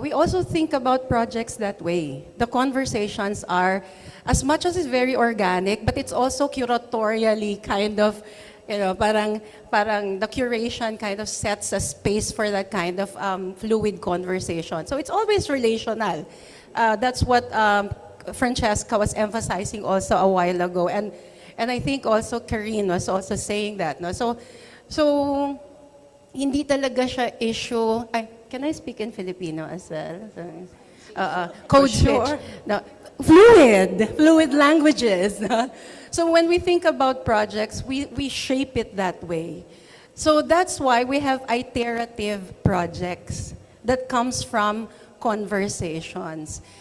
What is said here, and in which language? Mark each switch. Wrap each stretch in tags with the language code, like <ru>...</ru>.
<en>We also think about projects that way. The conversations are, as much as it's very organic, but it's also curatorially kind of,</en> <tl>parang</tl> <en>the curation kind of sets a space for that kind of fluid conversation. So it's always relational. That's what Francesca was emphasizing also a while ago. And I think also Karine was also saying that. No?</en> <tl>So hindi talaga siya issue.</tl> <en>Can I speak in Filipino as well? Code switch. No, fluid languages. No? So when we think about projects, we shape it that way. So that's why we have iterative projects that comes from conversations.</en>